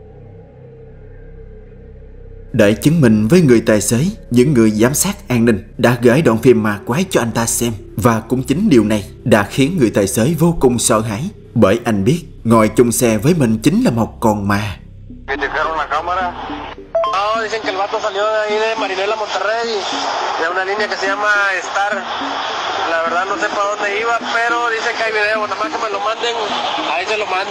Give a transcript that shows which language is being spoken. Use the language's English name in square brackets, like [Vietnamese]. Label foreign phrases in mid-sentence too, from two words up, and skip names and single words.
[Vietnamese] Để chứng minh với người tài xế, những người giám sát an ninh đã gửi đoạn phim ma quái cho anh ta xem. Và cũng chính điều này đã khiến người tài xế vô cùng sợ hãi, bởi anh biết ngồi chung xe với mình chính là một con ma. [Spanish] No, dicen que el vato salió de ahí de Marinela, Monterrey, de una línea que se llama Star. La verdad no sé para dónde iba, pero dice que hay video, nada más que me lo manden, ahí se lo mando.